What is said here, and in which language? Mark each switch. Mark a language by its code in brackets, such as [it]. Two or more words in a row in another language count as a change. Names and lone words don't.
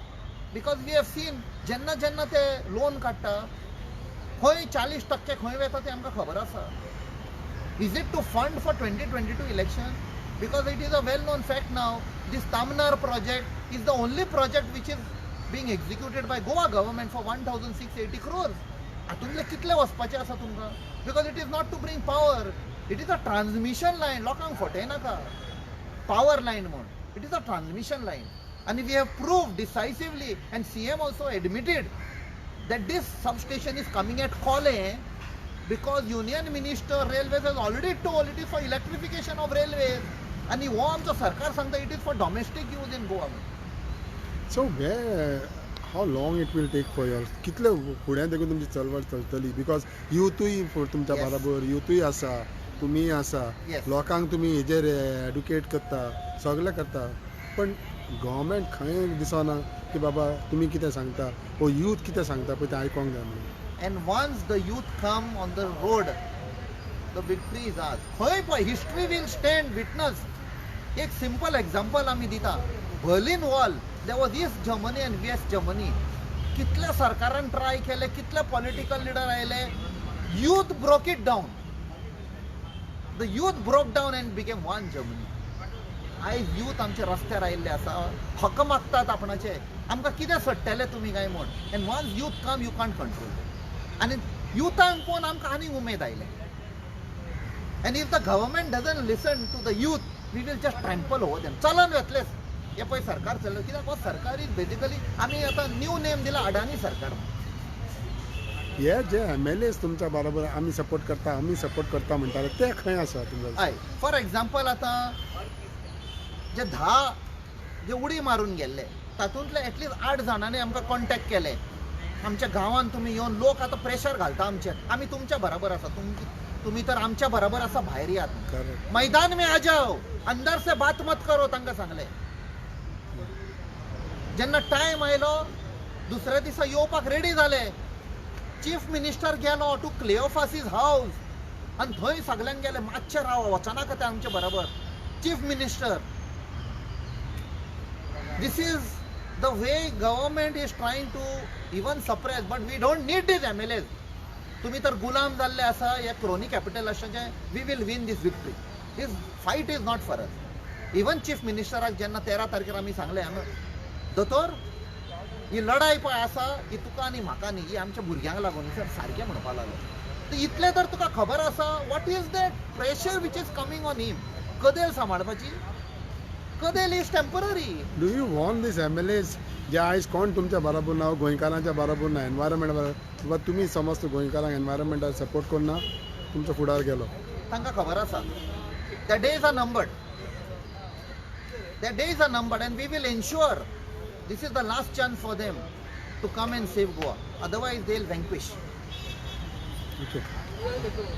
[en] because we have seen [kok] जेन्ना जेन्ना ते लोन काडटा खंय 40% खंय वता ते आमकां खबर आसा. [en] Is it to fund for 2022 election? Because it is a well known fact now this Tamnar project is the only project which is being executed by Goa government for 1680 crores. [kok] हातूंतले कितले वचपाचें आसा तुमकां? [en] Because it is not to bring power, it is a transmission line. [kok] लोकांक फटयनाका [en] power line म्हूण. it is a transmission line. And we have proved decisively, and CM also admitted that this substation is coming at Kole because Union Minister Railways has already told it is for electrification of railways. And he wants the Sarkar Sangha, it is for domestic use in Goa. So how long it will take for you? [kok] कितले फुडें देखून तुमची चळवळ चलतली? बिकॉज युथूय तुमच्या बरोबर, युथूय आसा, तुमी आसा, लोकांक तुमी हेजेर एड्युकेट करता, सगळें करता. पण गव्हर्मेंट खंय दिसना की बाबा तुमी कितें सांगता वो यूथ कितें सांगता पळय तें आयकोंक जाय म्हणून. [en] And once the youth come on the road, the victory is ours. [kok] खंय पळय [en] history will stand witness. [kok] एक सिंपल एक्झाम्पल आमी दिता. [en] Berlin Wall, there was East Germany and West Germany. [kok] कितल्या सरकारान ट्राय केले, कितले [en] political leader [kok] आयले, [en] youth broke it down. The youth broke down and became one Germany. [kok] आयज यूथ आमचे रस्त्यार आयिल्ले आसा, हक्क मागतात आपणाचे, आमकां कितें सट्टले तुमी काय म्हूण. [en] and once youth come you can't control. [kok] आनी युथांक पळोवन आमकां आनीक उमेद आयले. [en] And if the government doesn't listen to the youth, we will just trample over them. [kok] चलन वेतलेच. हे पळय सरकार चल्लें. कित्याक हो सरकार [en] is basically, [kok] आमी आतां [en] new name [kok] दिला अडानी सरकार. हे जे MLAs तुमच्या बरोबर आमी सपोर्ट करता म्हणटाले ते खंय आसा तुमकां? हय, [en] for example [kok] आतां जे 10 जे उडी मारून गेल्ले तातूंतले एटलीस्ट 8 जाणांनी आमकां कॉन्टॅक्ट केले. आमच्या गांवांत तुमी येवन लोक आतां प्रेशर घालता आमचेर. आमी तुमच्या बरोबर आसा, तुमी तर आमच्या बरोबर आसा, भायर यात, [hi] मैदान में आ जाओ, अंदर से बात मत करो, [kok] तांकां सांगलें. जेन्ना टायम आयलो दुसऱ्या दिसा येवपाक रेडी जाले. [en] chief minister [kok] गेलो [en] to Cleofasis house [kok] आनी थंय सगल्यांक गेले मातशें राव, वचनाका ते आमचे बरोबर. [en] Chief Minister, this is the way government is trying to even suppress, but we don't need these MLAs. [kok] तुम्ही तर गुलाम जाल्ले आसा या [en] crony capital [kok] आसाचे. [en] We will win this victory. This fight is not for us. [kok] इवन चीफ मिनिस्टराक जेन्ना 13 तारखेर आमी सांगलें, दोतोर ही लढाई पळय आसा ही तुका आनी म्हाका न्ही, ही आमच्या भुरग्यांक लागून. सर सारकें म्हणपा लागलो. इतले तर तुका खबर आसा [en] what is that pressure which is coming on him. [kok] कदेल सांबाळपाची, कदेल [en] is temporary. do you want this MLAs [kok] जे आयज कोण तुमच्या बरोबर ना गोंयकारांच्या बरोबर ना एनवायरमेंट बरोबर, वा तुमी समज गोंयकारांक एनवायरमेंटाक सपोर्ट करना तुमच्या फुडार गेलो, तांकां खबर आसा त्या [en] days are numbered. Their days are numbered and we will ensure this is the last chance for them to come and save Goa. Otherwise, they'll vanquish. ओके